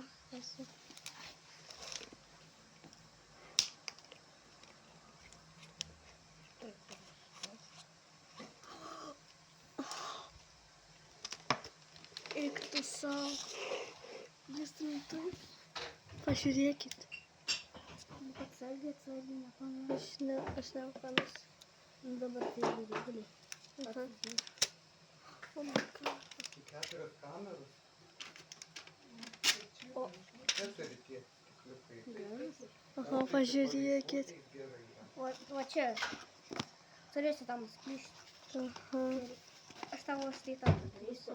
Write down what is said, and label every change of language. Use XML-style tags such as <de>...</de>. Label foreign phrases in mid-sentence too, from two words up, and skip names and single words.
<lt>Esu. Eik tu savo. Jis rimtai. Pažiūrėkit. Atsargiai, nepamiršk. Aš nepamiršau. Dabar tai guli.</lt> <en>Oh my god.</en> <lt>Keturios kameros. O. Čia turi tie stikliukai. Aha, pažiūrėkit. Va čia. Turėsi tam sklyšti. Aha. Aš tavo štai tą padarysiu.</lt>